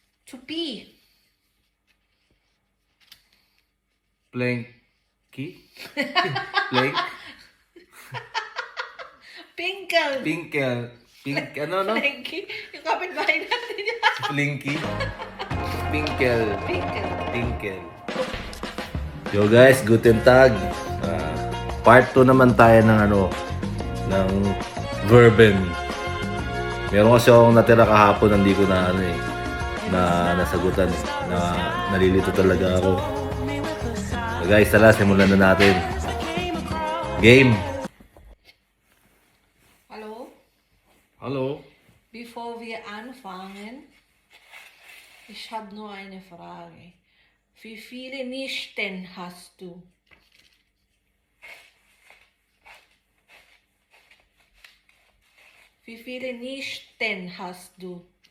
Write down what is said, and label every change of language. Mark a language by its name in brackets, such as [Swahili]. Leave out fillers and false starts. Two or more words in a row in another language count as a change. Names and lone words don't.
[English] To pee. Planky? Plank? Pinkle. Pinkle? [Filipino] Pink, ano, no? Planky. Yung kapitbahay natin yun. Plinky? Pinkle? Pinkle. [English] Pinkle. Yo guys, [German] guten tag. [Filipino] Part 2 naman tayo ng ng verben. Meron kasi akong natira kahapon, hindi ko na nasagutan eh. Nalilito talaga ako. [English] So guys, [Filipino] tara, simulan na natin. Game. [German] Hallo? Hallo. Bevor wir anfangen, ich habe nur eine Frage. Wie viele Nichten hast du? Wie viele Nichten hast du?